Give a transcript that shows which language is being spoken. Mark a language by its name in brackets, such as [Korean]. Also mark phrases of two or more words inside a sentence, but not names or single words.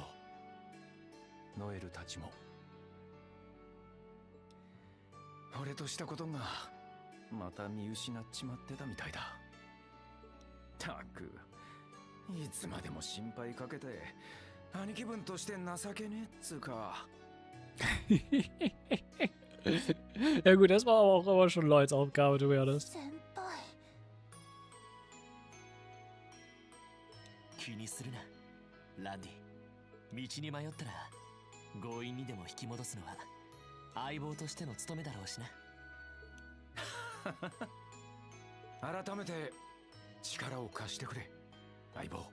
[Japanese] ノエルたちも。俺としたことがまた見失っちまってたみたいだ。たく、いつまでも心配かけて兄貴分として情けねえっつうか。 [German] Ja gut, das war aber auch immer schon Lloyds Aufgabe, [English] to be honest. [Japanese] 気にするな、ランディ。道に迷ったら強引にでも引き戻すのは相棒としての務めだろうしな。改めて力を貸してくれ、相棒。